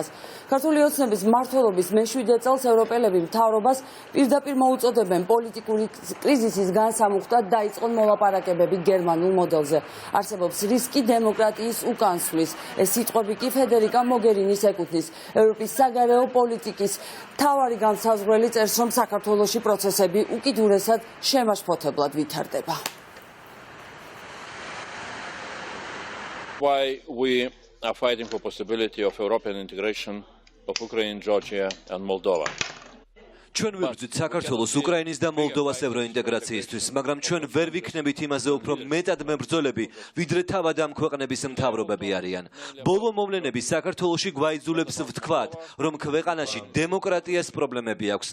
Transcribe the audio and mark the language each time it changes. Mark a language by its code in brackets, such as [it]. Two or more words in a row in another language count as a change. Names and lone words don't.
[ka] ქართული ოცნების მმართველობის მე-7 წელს ევროპელები მთავრობას პირდაპირ მოუწოდებენ პოლიტიკური კრიზისის განსამუხტად დაიწყონ მოლაპარაკებები გერმანულ მოდელზე. არსებობს რისკი დემოკრატიის უკანსვლის. ეს სიტყვები კი ფედერიკა მოგერინის ეკუთვნის. ევროპის საგარეო პოლიტიკის მთავარი განსაზღვრელი წერს, რომ საქართველოში პროცესები უკიდურესად შემაშფოთებლად ვითარდება. [en] Why we are fighting for possibility of European integration of Ukraine, Georgia and Moldova. [ka] ჩვენ ვიბრძვით საქართველოს, უკრაინის და მოლდოვას ევროინტეგრაციისთვის, მაგრამ ჩვენ ვერ ვიქნებით იმაზე უფრო მეტად მებრძოლები, ვიდრე თავად ამ ქვეყნების მთავრობები არიან. ბოლო მოვლენები საქართველოში გვაიძულებს ვთქვათ, რომ ქვეყანაში დემოკრატიას პრობლემები აქვს.